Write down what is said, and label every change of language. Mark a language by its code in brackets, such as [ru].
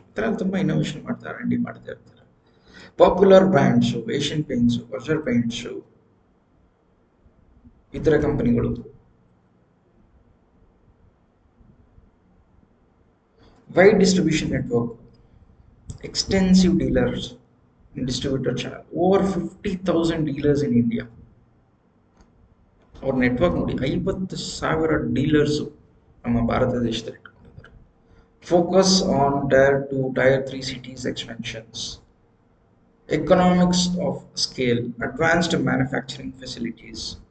[kn] ಇದರಲ್ಲಿ ತುಂಬ ಇನ್ನೋವೇಷನ್ ಮಾಡ್ತಾರೆ, R&D ಮಾಡ್ತಾ ಇರ್ತಾರೆ. Popular brands, Asian paints, Berger paints, ಇತರ ಕಂಪನಿಗಳು. [en] Wide distribution network, extensive dealers and distributor channel, over 50,000 dealers in India. [kn] ಅವ್ರ ನೆಟ್ವರ್ಕ್ ನೋಡಿ, 50,000 ಡೀಲರ್ಸ್ ನಮ್ಮ ಭಾರತ ದೇಶದಲ್ಲಿ ಇಟ್ಕೊಂಡಿದ್ದಾರೆ. [en] focus on tier 2, tier 3 cities expansions, economics of scale, advanced manufacturing facilities,